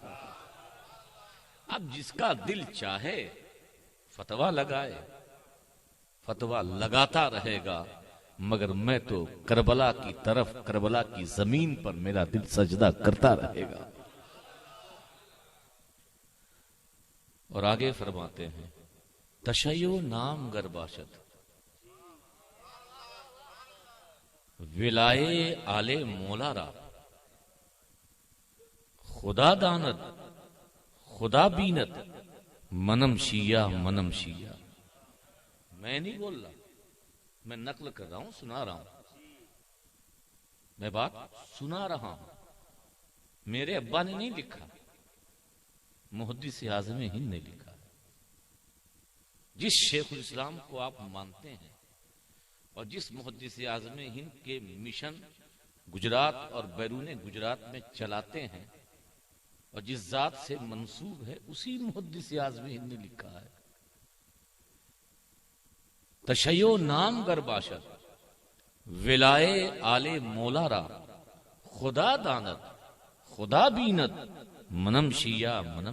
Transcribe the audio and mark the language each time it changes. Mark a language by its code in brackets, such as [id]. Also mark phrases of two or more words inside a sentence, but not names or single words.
[ur] اب جس کا دل چاہے فتویٰ لگائے، فتویٰ لگاتا رہے گا، مگر میں تو کربلا کی طرف، کربلا کی زمین پر میرا دل سجدہ کرتا رہے گا۔ اور آگے فرماتے ہیں [fa] تشیع نام گر باشد ولائے آل مولا را، خدا داند خدا بینت منم شیعہ منم شیعہ، [ur] میں نہیں بول رہا، میں نقل کر رہا ہوں، سنا رہا ہوں، میں بات سنا رہا ہوں، میرے ابا نے نہیں لکھا، محدث اعظم ہند نے لکھا۔ جس شیخ الاسلام کو آپ مانتے ہیں اور جس محدث اعظم ہند کے مشن گجرات اور بیرون گجرات میں چلاتے ہیں اور جس ذات سے منسوب ہے، اسی محدث اعظم ہند نے لکھا ہے [fa] تشیع نام گر باشد ولائے آل مولا را، خدا داند خدا بینت منم شیعہ منم